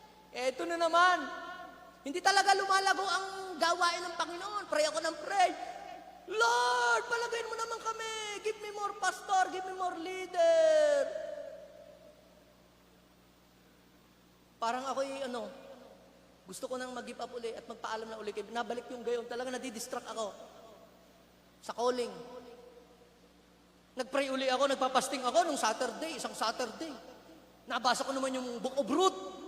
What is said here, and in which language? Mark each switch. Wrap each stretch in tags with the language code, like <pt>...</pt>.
<tl>Eto na naman. Hindi talaga lumalago ang gawain ng Panginoon. Pray ako ng pray. Lord, palagayin mo naman kami.</tl> <en>Give me more pastor, give me more leader.</en> <tl>Parang ako'y gusto ko nang mag-give up uli at magpaalam na uli. Nabalik yung gayon. Talaga nadidistract ako sa calling. Nagpray uli ako, nagpapasting ako nung isang Saturday. Nabasa ko naman yung Book of Ruth.</tl>